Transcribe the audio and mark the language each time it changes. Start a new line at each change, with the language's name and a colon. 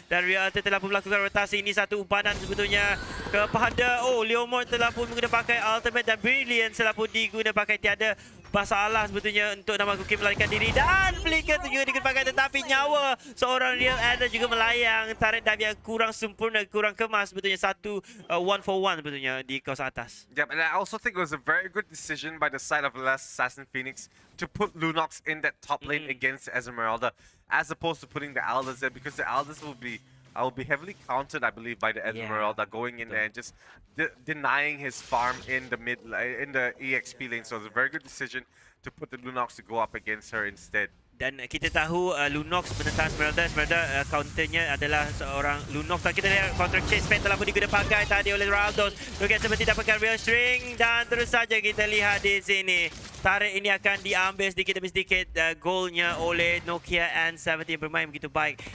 Malay: Dan Real D telah pun melakukan rotasi. Ini satu umpanan sebetulnya kepada Leomord telah pun menggunakan pakai ultimate dan Brilliant telah pun digunakan pakai tiada masalah sebetulnya untuk nama Kukim melarikan diri. Dan Flicker juga digunakan tetapi nyawa seorang Real Adder juga melayang. Tarik dive yang kurang sempurna, kurang kemas sebetulnya. Satu 1 for 1 sebetulnya di kawasan atas.
English: Yep, and I also think it was a very good decision by the side of Last Assassin Phoenix to put Lunox in that top lane against Esmeralda, as opposed to putting the Aldous there, because the Aldous will be heavily countered, I believe, by the Esmeralda going in there and just denying his farm in the in the EXP lane. So it's a very good decision to put the Lunox to go up against her instead.
Malay: Dan kita tahu Lunox menentang Esmeralda. Esmeralda counternya adalah seorang Lunox. Dan kita lihat counter chase pen telah pun digunakan pakai tadi oleh Raldos. Bukan seperti dapatkan real string. Dan terus saja kita lihat di sini. Tarik ini akan diambil sedikit demi sedikit golnya oleh Nokia N70 yang bermain begitu baik.